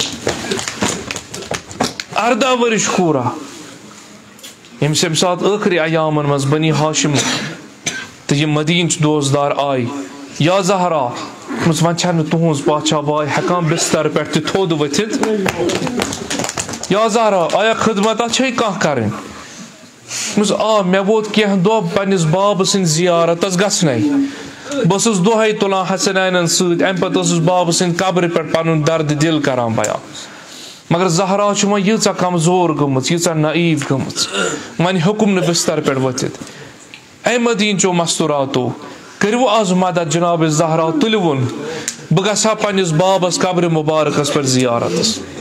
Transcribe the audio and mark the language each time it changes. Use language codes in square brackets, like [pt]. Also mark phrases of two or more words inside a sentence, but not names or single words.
[ks] 18 ورش کورا یم سات ٲخری ایامن مز بنی ہاشم تو یہ مدین دوزدار آئی یا زہرا ون چھنہ تہذ پاچھا بائی ہیکان بستر پہ تھود ورتھ یا زہرا آیا خدمت چھے کانٛہہ کریں آ مے ووت کینٛہہ دۄہ پننس باب سٕنٛدِ زیارتس گژھنے بہٕ ٲسٕس دۄہے تُلان حسنینن سۭتۍ امہِ پتہٕ ٲسٕس بابہٕ سٕنٛدِ قبرِ پٮ۪ٹھ پنُن درد دل کران بیان مگر زہرا چھِ وۄنۍ ییٖژاہ کمزور گٔمٕژ ییٖژاہ نعیٖف گٔمٕژ وۄنۍ ہیوٚکُم نہٕ بستر پٮ۪ٹھ ؤتھِتھ اے مدیٖن چو مستوراتو کٔرِو آز مدد جناب زہرا تُلۍوُن بہٕ گژھٕ ہا پننس بابس قبرِ مبارکس پٮ۪ٹھ زیارتس.